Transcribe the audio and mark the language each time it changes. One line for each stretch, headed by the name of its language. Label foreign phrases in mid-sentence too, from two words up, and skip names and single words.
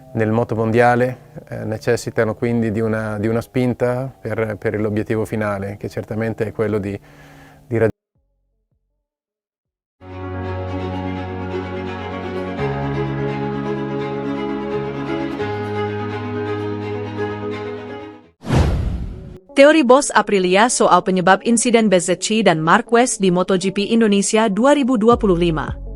Italian: nel motomondiale, necessitano quindi di una spinta per l'obiettivo finale, che certamente è quello di raggiungere.
Indonesian: Teori Bos Aprilia soal penyebab insiden Bezzecchi dan Marquez di MotoGP Indonesia 2025.